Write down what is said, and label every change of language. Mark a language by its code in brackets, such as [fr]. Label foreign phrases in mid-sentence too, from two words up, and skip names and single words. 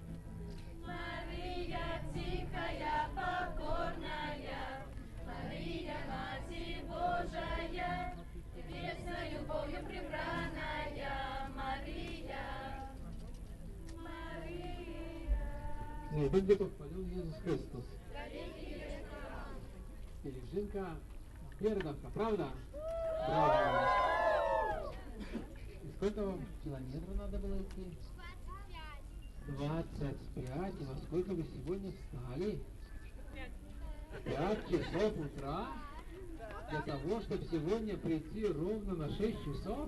[ru] Мария, тихая, покорная, Мария, Мать Божия, небесной любовью прибранная Мария. [pl] Niech będzie pochwalony Jezus Chrystus. Pielgrzymka, pierdolka, prawda? Brawo. [ru] И сколько вам километров надо было идти? 25. И во сколько вы сегодня встали? В 5 часов утра? Для того, чтобы сегодня прийти ровно на 6 часов?